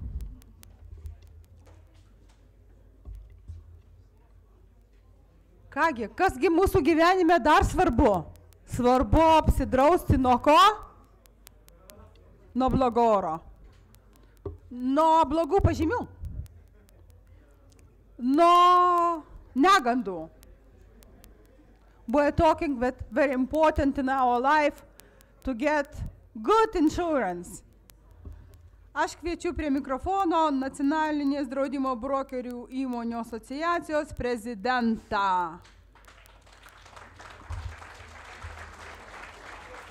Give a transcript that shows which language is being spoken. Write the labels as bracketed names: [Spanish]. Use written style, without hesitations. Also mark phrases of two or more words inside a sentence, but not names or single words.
[Lithuanian] Kągi, kasgi mūsų gyvenime dar svarbu? Svarbu apsidrausti nuo ko? Nuo blogo oro. Nuo blogų pažymių. Nuo negandų. [English] We're talking that very important in our life to get good insurance. [Lithuanian] Aš kviečiu prie mikrofono Nacionalinės draudimo brokerių įmonių asociacijos prezidentą.